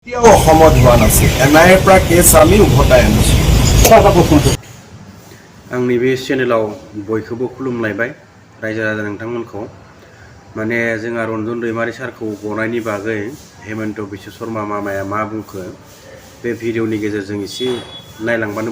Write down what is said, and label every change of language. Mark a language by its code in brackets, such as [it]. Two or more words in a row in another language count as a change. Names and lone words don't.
[as] এতিয়াও অসমত হোৱা নাছিল এনআইএৰ পৰা কেছ আমি উভতাই আনিছোঁ [brx] आंनि बे चेनेलाव बयखौबो खुलुमलायबाय रायजो राजा नोंथांमोनखौ माने जोंहा रन्जन दैमारि सारखौ गनायनि बागै हेमन्त बिश्व शर्मा मामाया मा बुंखो बे भिडिअनि गेजेरजों एसे नायलांबानो